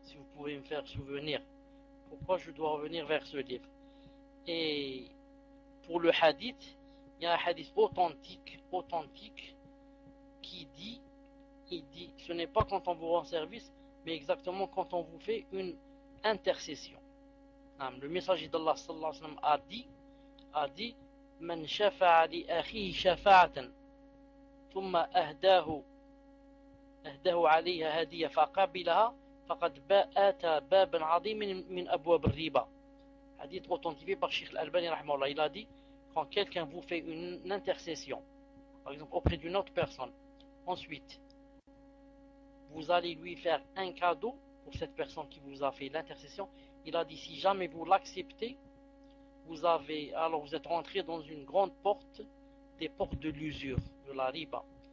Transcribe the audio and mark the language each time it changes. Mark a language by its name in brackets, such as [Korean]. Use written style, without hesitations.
[French] Si vous pouvez me faire souvenir pourquoi je dois revenir vers ce livre. Et pour le hadith, il y a un hadith authentique qui dit, ce n'est pas quand on vous rend service, mais exactement quand on vous fait une intercession. Le messager d'Allah sallallahu alayhi wa sallam a dit [Arabic] من شفع لأخيه شفاعة ثم أهداه عليها هدية فقبلها فقد أتى بابا عظيم من أبواب الربا. [French] Hadith authentifié par Cheikh Al-Albani rahimahullah. Il a dit, quand quelqu'un vous fait une intercession, par exemple auprès d'une autre personne, ensuite vous allez lui faire un cadeau pour cette personne qui vous a fait l'intercession, il a dit, si jamais vous l'acceptez, alors vous êtes rentré dans une grande porte, des portes de l'usure, de la riba.